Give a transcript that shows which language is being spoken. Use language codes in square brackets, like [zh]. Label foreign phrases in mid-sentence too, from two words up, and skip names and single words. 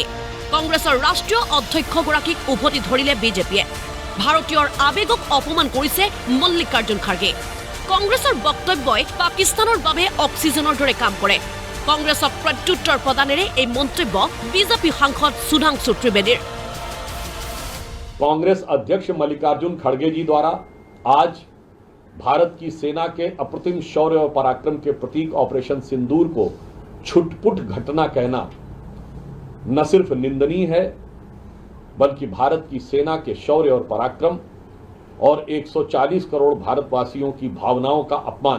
[as] কংগ্ৰেছৰ ৰাষ্ট্ৰীয় অধ্যক্ষগৰাকীক উভতি ধৰিলে বিজেপিয়ে। ভাৰতীয়ৰ আৱেগক অপমান কৰিছে মল্লিকাৰ্জুন খাৰ্গে। কংগ্ৰেছৰ বক্তব্যই পাকিস্তানৰ বাবে অক্সিজেনৰ দৰে কাম কৰে। কংগ্ৰেছক প্ৰত্যুত্তৰ প্ৰদানেৰে এই মন্তব্য বিজেপি সাংসদ সুধাংশু त्रिवेदीर। [hi] कांग्रेस अध्यक्ष मल्लिकार्जुन खड़गे जी द्वारा आज भारत की सेना के अप्रतिम शौर्य और पराक्रम के प्रतीक ऑपरेशन सिंदूर को छुटपुट घटना कहना न सिर्फ निंदनीय है, बल्कि भारत की सेना के शौर्य और पराक्रम और 140 करोड़ भारतवासियों की भावनाओं का अपमान।